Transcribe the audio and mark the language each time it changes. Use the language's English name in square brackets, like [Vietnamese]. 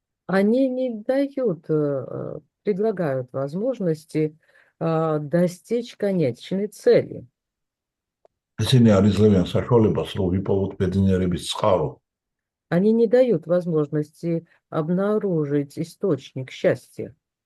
[Russian] они не дают, предлагают возможности достичь конечной цели. [Georgian] ისინი არ იძლევიან საშუალებას, რომ ვიპოვოთ ბედნიერების წყარო. [Russian] Они не дают возможности обнаружить источник счастья.